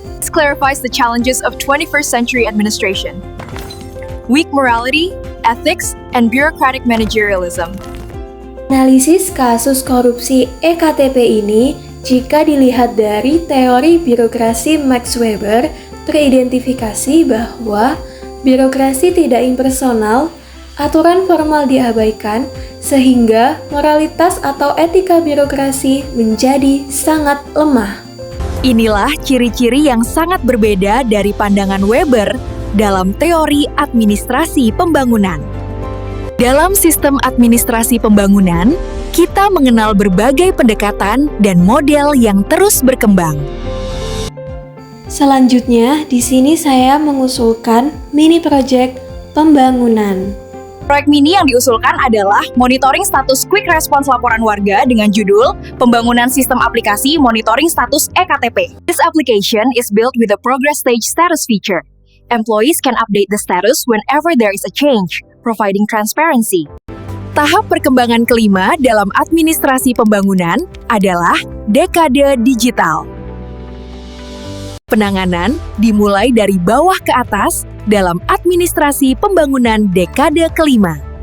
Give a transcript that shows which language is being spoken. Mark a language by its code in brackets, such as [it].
[en] This clarifies the challenges of 21st century administration. Weak morality, ethics, and bureaucratic managerialism. [id] Analisis kasus korupsi EKTP ini, jika dilihat dari teori birokrasi Max Weber, teridentifikasi bahwa birokrasi tidak impersonal, aturan formal diabaikan, sehingga moralitas atau etika birokrasi menjadi sangat lemah. Inilah ciri-ciri yang sangat berbeda dari pandangan Weber dalam teori administrasi pembangunan. Dalam sistem administrasi pembangunan, kita mengenal berbagai pendekatan dan model yang terus berkembang. Selanjutnya, di sini saya mengusulkan mini project pembangunan. Proyek mini yang diusulkan adalah monitoring status quick response laporan warga dengan judul Pembangunan Sistem Aplikasi Monitoring Status EKTP. [en] This application is built with a progress stage status feature. Employees can update the status whenever there is a change, providing transparency. [id] Tahap perkembangan kelima dalam administrasi pembangunan adalah dekade digital. Penanganan dimulai dari bawah ke atas dalam administrasi pembangunan dekade kelima.